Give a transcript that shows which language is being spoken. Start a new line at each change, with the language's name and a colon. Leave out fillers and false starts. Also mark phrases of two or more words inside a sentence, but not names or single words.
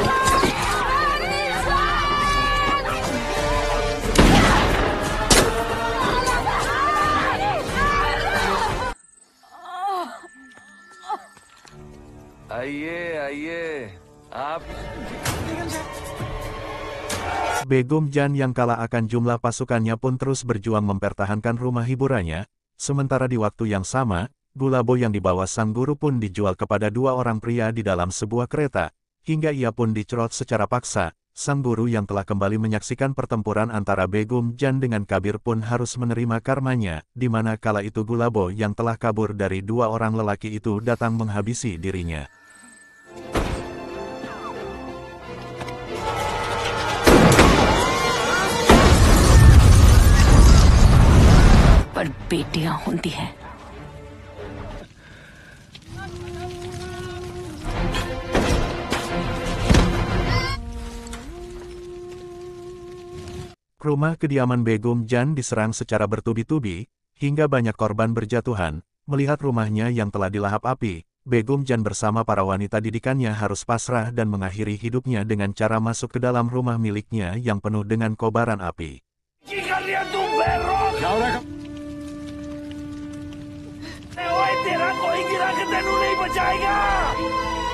Hindi: आइए आइए आप।
Indonesian: Begum Jan yang kalah akan jumlah pasukannya pun terus berjuang mempertahankan rumah hiburannya, sementara di waktu yang sama, Gulabo yang dibawa sang guru pun dijual kepada dua orang pria di dalam sebuah kereta, hingga ia pun dicerot secara paksa. Sang guru yang telah kembali menyaksikan pertempuran antara Begum Jan dengan Kabir pun harus menerima karmanya, di mana kala itu Gulabo yang telah kabur dari dua orang lelaki itu datang menghabisi dirinya.
Hindi: पर बेटियां होती हैं।
Indonesian: Rumah kediaman Begum Jan diserang secara bertubi-tubi, hingga banyak korban berjatuhan. Melihat rumahnya yang telah dilahap api, Begum Jan bersama para wanita didikannya harus pasrah dan mengakhiri hidupnya dengan cara masuk ke dalam rumah miliknya yang penuh dengan kobaran api.
Punjabi: तेरा कोई गिरा के तेनू नहीं बचाएगा।